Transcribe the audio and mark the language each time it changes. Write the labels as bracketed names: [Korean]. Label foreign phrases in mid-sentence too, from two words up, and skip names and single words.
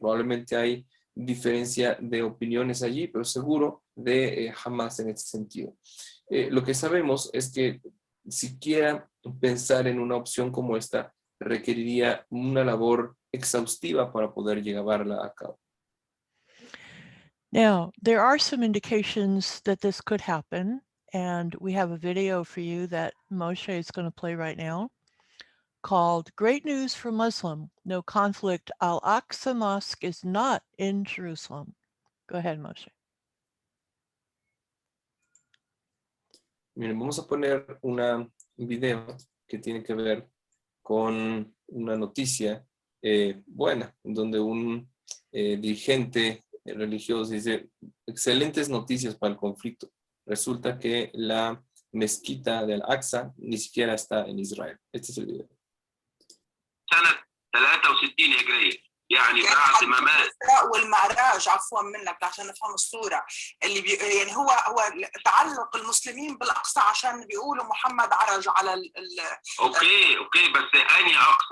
[Spanish] Probablemente hay diferencia de opiniones allí, pero seguro de Hamas en este sentido. Lo que sabemos es que siquiera pensar en una opción como esta requeriría una labor exhaustiva para poder llevarla a cabo. [English] Now, there are some indications that this could happen, and we have a video for you that Moshe is going to play right now called Great News for Muslim. No conflict. Al-Aqsa Mosque is not in Jerusalem. Go ahead, Moshe. [Spanish] Miren, vamos a poner un video que tiene que ver con una noticia buena, donde un dirigente religioso dice, excelentes noticias para el conflicto. Resulta que la mezquita del Aqsa ni siquiera está en Israel. Este es el video. [Arabic] سنة 63 هجرية يعني بعد ما مات الإسراء والمعراج عفوا منك عشان نفهم الصورة اللي يعني هو تعلق المسلمين بالأقصى عشان بيقولوا محمد عرج على اوكي بس انهي اقصى؟